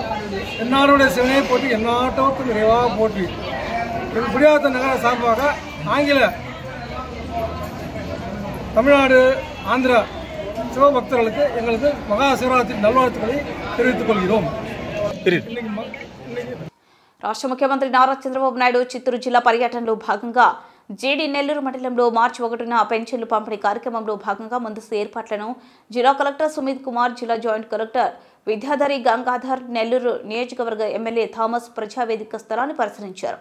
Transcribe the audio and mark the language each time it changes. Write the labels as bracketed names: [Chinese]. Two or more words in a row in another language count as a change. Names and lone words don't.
[Tamil] என்னாருடைய சிவனையை போற்றி எந்நாட்டோருக்கும் நிறைவாக போற்றி குடியாத்த நகர சார்பாக ஆங்கில தமிழ்நாடு, ஆந்திரா சிவபக்தர்களுக்கு எங்களுக்கு மகா சிவராத்திரி நல்வாழ்த்துக்களை தெரிவித்துக் கொள்கிறோம். [Telugu] రాష్ట్ర ముఖ్యమంత్రి నారా చంద్రబాబు నాయుడు చిత్తూరు జిల్లా పర్యటనలో భాగంగా జీడి నెల్లూరు మండలంలో మార్చి 1న పెన్షన్లు పంపిణీ కార్యక్రమంలో భాగంగా ముందస్తు ఏర్పాట్లను జిల్లా కలెక్టర్ సుమిత్ కుమార్, జిల్లా జాయింట్ కలెక్టర్ విద్యాధరి గంగాధర్, నెల్లూరు నియోజకవర్గ ఎమ్మెల్యే థామస్ ప్రజావేదిక స్థలాన్ని పరిశీలించారు.